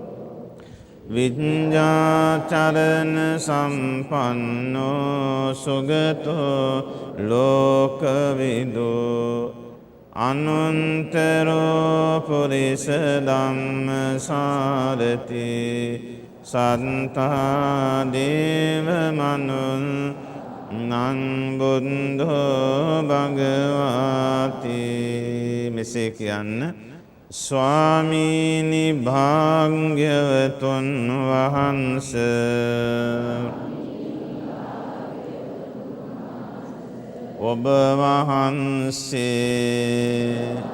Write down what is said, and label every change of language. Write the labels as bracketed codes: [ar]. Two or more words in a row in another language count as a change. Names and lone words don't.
[pi] විඤ්ඤාචරණ සම්පන්නෝ සුගතෝ ලෝකවිදෝ අනුන්තරෝ පුරිස ධම්මසාරති සත්තා දේව මනුන් නං බුද්ධෝ භගවාති. [si] මෙසේ කියන්න. ස්වාමීනි භාග්‍යවතුන් වහන්සේ ඔබ වහන්සේ